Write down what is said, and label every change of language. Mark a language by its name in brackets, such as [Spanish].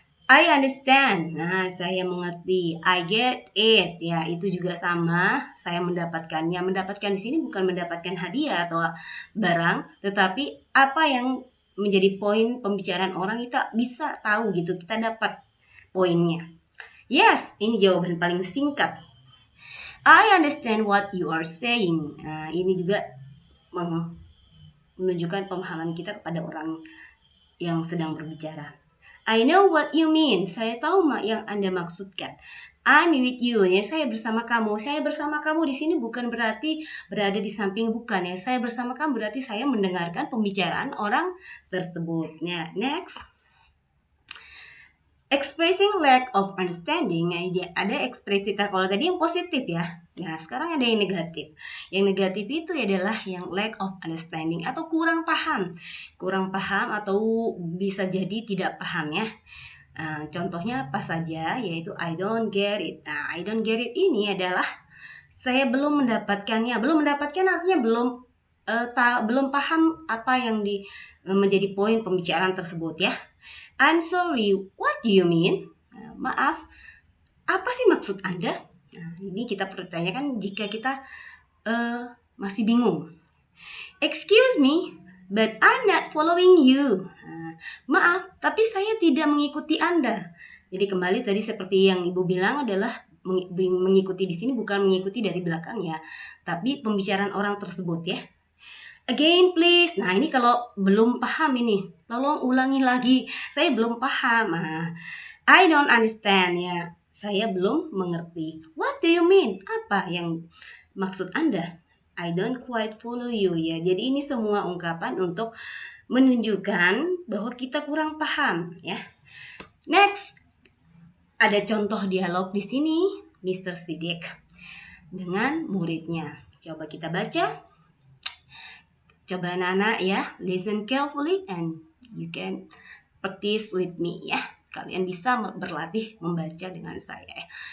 [English] I understand. Nah, [Indonesian] saya mengerti. [English] I get it. [Indonesian] Ya, itu juga sama. Saya mendapatkannya. Mendapatkan di sini bukan mendapatkan hadiah atau barang, tetapi apa yang menjadi poin pembicaraan orang kita bisa tahu gitu. Kita dapat poinnya. Yes, ini jawaban paling singkat. [English] I understand what you are saying. [Indonesian] Nah, ini juga menunjukkan pemahaman kita kepada orang yang sedang berbicara. [English] I know what you mean. [Indonesian] Saya tahu yang Anda maksudkan. [English] I'm with you. [Indonesian] Ya, saya bersama kamu. Saya bersama kamu di sini bukan berarti berada di samping, bukan ya. Saya bersama kamu berarti saya mendengarkan pembicaraan orang tersebut. Nah, next. [English] Expressing lack of understanding, [Indonesian] ada ekspresi kalau tadi yang positif ya. Nah, sekarang ada yang negatif. Yang negatif itu adalah yang lack of understanding atau kurang paham. Kurang paham atau bisa jadi tidak paham ya. Contohnya apa saja, yaitu [English] I don't get it. [Indonesian] Nah, I don't get it ini adalah saya belum mendapatkannya. Belum mendapatkan artinya belum belum paham apa yang menjadi poin pembicaraan tersebut ya. [English] I'm sorry, what do you mean? [Indonesian] Maaf, apa sih maksud Anda? Nah, ini kita pertanyakan jika kita masih bingung. [English] Excuse me, but I'm not following you. [Indonesian] Maaf, tapi saya tidak mengikuti Anda. Jadi kembali tadi seperti yang Ibu bilang adalah mengikuti di sini bukan mengikuti dari belakang ya, tapi pembicaraan orang tersebut ya. [English] Again please. [Indonesian] Nah, ini kalau belum paham ini, tolong ulangi lagi. Saya belum paham. [English] I don't understand ya. [Indonesian] Saya belum mengerti. [English] What do you mean? [Indonesian] Apa yang maksud Anda? [English] I don't quite follow you ya. [Indonesian] Jadi ini semua ungkapan untuk menunjukkan bahwa kita kurang paham ya. Next, ada contoh dialog di sini Mr. Siddiq dengan muridnya. Coba kita baca. Coba anak-anak ya, [English] listen carefully and you can practice with me ya. [Indonesian] Kalian bisa berlatih membaca dengan saya ya.